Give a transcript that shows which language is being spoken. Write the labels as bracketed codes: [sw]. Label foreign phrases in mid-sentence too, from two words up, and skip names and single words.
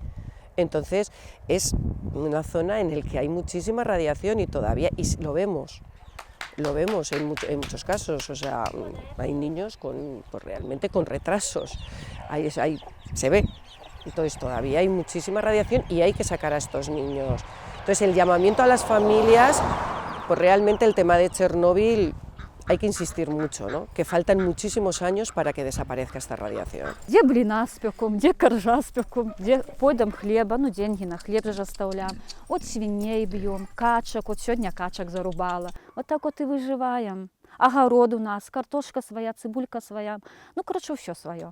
[es] Entonces es una zona en la que hay muchísima radiación y todavía, y lo vemos en muchos casos, o sea, hay niños realmente con retrasos, se ve, entonces todavía hay muchísima radiación y hay que sacar a estos niños. Entonces el llamamiento a las familias, pues realmente el tema de Chernóbil hay que insistir mucho, ¿no? Que faltan muchísimos años para que desaparezca esta рadiación. [ru] Где блина спеком, где коржа спеком, где пойдем хлеба, деньги на хлеб же оставляем. Вот свиней бьем, качек, вот сегодня качек зарубала. Вот так вот и выживаем. Огород у нас, картошка своя, цибулька своя. Короче, все свое.